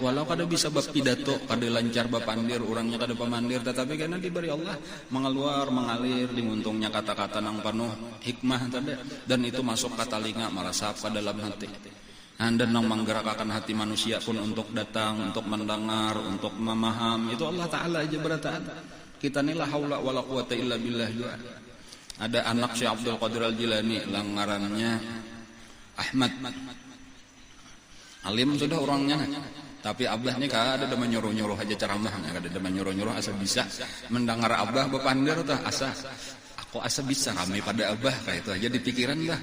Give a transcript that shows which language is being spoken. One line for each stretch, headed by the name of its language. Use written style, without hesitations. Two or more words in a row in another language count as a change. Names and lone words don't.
Banjar: Walau kada bisa bab pidato, kada lancar bab pandir, orangnya kada pamandir, tetapi karena diberi Allah mengalir dimuntungnya kata-kata nang penuh hikmah tadi, dan itu masuk ke telinga merasap ke dalam hati. Dan nang menggerakkan hati manusia pun untuk datang, untuk mendengar, untuk memaham, itu Allah Taala aja berataan. Kita ni
Arabic: لا حول ولا قوة إلا بالله
Banjar: juga. Ada anak Syekh Abdul Qadir Al-Jilani, langgarannya Ahmad. Alim sudah orangnya, tapi abah ni kada ada menyuruh-nyuruh aja ceramah, kada ada menyuruh-nyuruh asa bisa mendengar abah bepandir tah asa. Aku asa bisa ramai pada abah kayak itu aja di pikiran dah.